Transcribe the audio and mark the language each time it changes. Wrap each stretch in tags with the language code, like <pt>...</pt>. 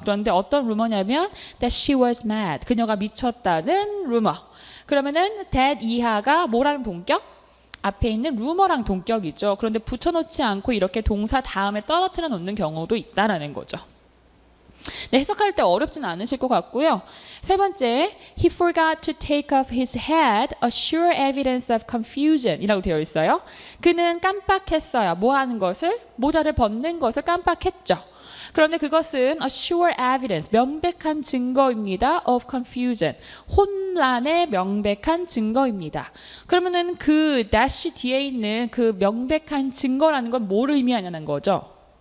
<ko>그런데 어떤 루머냐면</ko> <en>that she was mad,</en> <ko>그녀가 미쳤다는 rumor. 그러면은 that 이하가 뭐랑 동격? 앞에 있는 루머랑 동격이죠. 그런데 붙여놓지 않고 이렇게 동사 다음에 떨어뜨려 놓는 경우도 있다라는 거죠. 네, 해석할 때 어렵진 않으실 것 같고요.</ko> <en>세 번째, he forgot to take off his hat, a sure evidence of confusion</en> <ko>이라고 되어 있어요. 그는 깜빡했어요. 뭐 하는 것을? 모자를 벗는 것을 깜빡했죠. 그런데 그것은 a sure evidence, 명백한 증거입니다. of confusion, 혼란의 명백한 증거입니다. 그러면은 그 dash 뒤에 있는 그 명백한 증거라는 건 뭐를 의미하냐는 거죠.</ko>